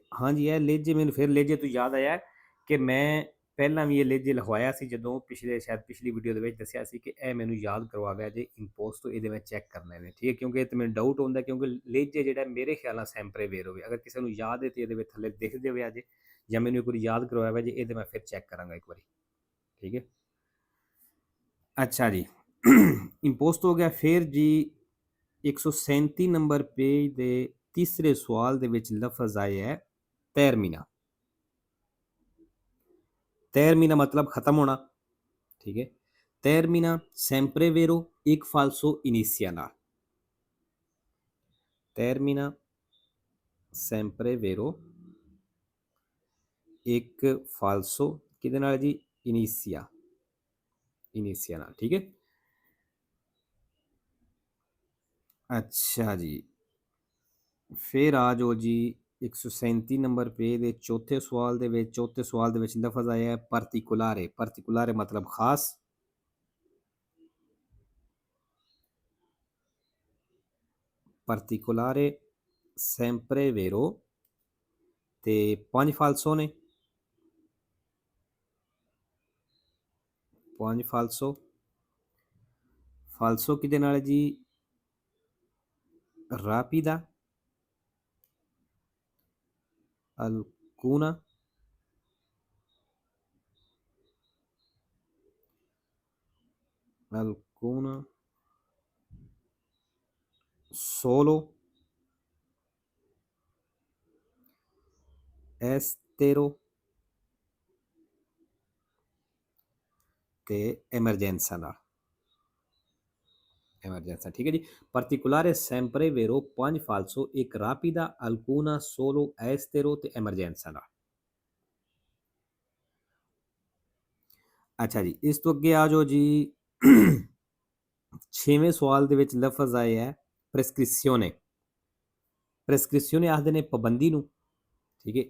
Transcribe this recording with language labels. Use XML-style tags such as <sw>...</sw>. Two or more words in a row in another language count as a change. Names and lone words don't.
<pa>ਮੈਨੂੰ ਫਿਰ ਲੇਜੇ ਤੋਂ ਯਾਦ ਆਇਆ ਕਿ ਮੈਂ ਪਹਿਲਾਂ ਵੀ ਇਹ ਲੇਜੇ ਲਗਵਾਇਆ ਸੀ, ਜਦੋਂ ਸ਼ਾਇਦ ਪਿਛਲੀ ਵੀਡੀਓ ਦੇ ਵਿੱਚ ਦੱਸਿਆ ਸੀ ਕਿ ਇਹ ਮੈਨੂੰ ਯਾਦ ਕਰਵਾਇਆ ਜੇ ਇੰਪੋਸਟ ਤੋਂ ਇਹਦੇ ਵਿੱਚ ਚੈੱਕ ਕਰਨੇ ਨੇ, ਠੀਕ ਹੈ, ਕਿਉਂਕਿ ਇਹ ਤੇ ਮੈਨੂੰ ਡਾਊਟ ਹੁੰਦਾ, ਕਿਉਂਕਿ ਲੇਜੇ ਜਿਹੜਾ ਮੇਰੇ ਖਿਆਲ ਨਾਲ</pa> <it>sempre ver</it> <pa>ਹੋਵੇ, ਅਗਰ ਕਿਸੇ ਨੂੰ ਯਾਦ ਹੈ ਤੇ ਇਹਦੇ ਵਿੱਚ ਥੱਲੇ ਦਿਖ ਜਾਵੇ ਜੇ, ਜਾਂ ਮੈਨੂੰ ਇੱਕ ਵਾਰੀ ਯਾਦ ਕਰਵਾਇਆ ਜੇ, ਇਹਦੇ ਮੈਂ ਫਿਰ ਚੈੱਕ ਕਰਾਂਗਾ ਇੱਕ ਵਾਰੀ, ਠੀਕ ਹੈ। ਅੱਛਾ ਜੀ ਇੰਪੋਸਟ ਹੋ ਗਿਆ। ਫਿਰ ਜੀ 137 ਨੰਬਰ ਪੇਜ ਦੇ ਤੀਸਰੇ ਸਵਾਲ ਦੇ ਵਿੱਚ ਲਫ਼ਜ਼ ਆਇਆ ਹੈ termina।</pa> <hi>termina मतलब खत्म होना, ठीक है।</hi> <it>termina sempre vero एक falso inizia ਨਾਲ। termina sempre vero एक falso</it> <pa>ਕਿਹਦੇ ਨਾਲ ਜੀ,</pa> <it>inizia, inizia</it> <pa>ਨਾਲ, ਠੀਕ ਹੈ। ਅੱਛਾ ਜੀ ਫਿਰ ਆ ਜਾਓ ਜੀ 137 ਨੰਬਰ ਪੇਜ ਦੇ ਚੌਥੇ ਸਵਾਲ ਦੇ ਵਿੱਚ ਲਫ਼ਜ਼ ਆਇਆ ਹੈ particolare। particolare मतलब ਖਾਸ। particolare sempre vero ਤੇ 5 ਫਾਲਸੋ ਨੇ, 5 ਫਾਲਸੋ। ਫਾਲਸੋ ਕਿਹਦੇ ਨਾਲ ਜੀ,</pa> <it>rapida, alcuna, alcuna, solo, estero ਤੇ emergenza ਨਾਲ, emergenza,</it> <hi>ठीक है जी।</hi> <it>particolare sempre vero 5 falso एक rapida alcuna solo estero ਤੇ emergenza ਨਾਲ।</it> <pa>ਅੱਛਾ ਜੀ ਇਸ ਤੋਂ ਅੱਗੇ ਆ ਜਾਓ ਜੀ 6ਵੇਂ ਸਵਾਲ ਦੇ ਵਿੱਚ ਲਫ਼ਜ਼ ਆਇਆ ਹੈ prescrizione। prescrizione ਆਖਦੇ ਨੇ ਪਾਬੰਦੀ ਨੂੰ, ਠੀਕ ਹੈ।</pa>